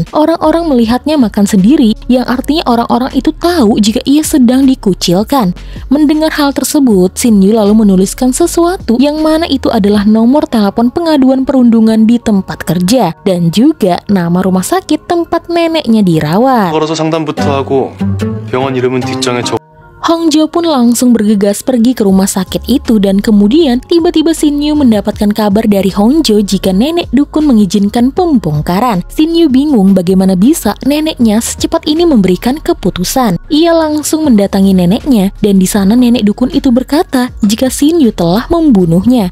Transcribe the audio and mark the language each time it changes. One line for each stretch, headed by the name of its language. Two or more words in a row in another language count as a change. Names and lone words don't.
Indonesian: Orang-orang melihatnya makan sendiri, yang artinya orang-orang itu tahu jika ia sedang dikucilkan. Mendengar hal tersebut, Shin Yu lalu menuliskan sesuatu yang mana itu adalah nomor telepon pengaduan perundungan di tempat kerja dan juga nama rumah sakit tempat neneknya dirawat.
Korean: 걸어서 상담부터 하고 병원 이름은 뒷장에 적.
Indonesian: Hongjo pun langsung bergegas pergi ke rumah sakit itu dan kemudian tiba-tiba Shin Yu mendapatkan kabar dari Hongjo jika nenek dukun mengizinkan pembongkaran. Shin Yu bingung bagaimana bisa neneknya secepat ini memberikan keputusan. Ia langsung mendatangi neneknya dan di sana nenek dukun itu berkata jika Shin Yu telah membunuhnya.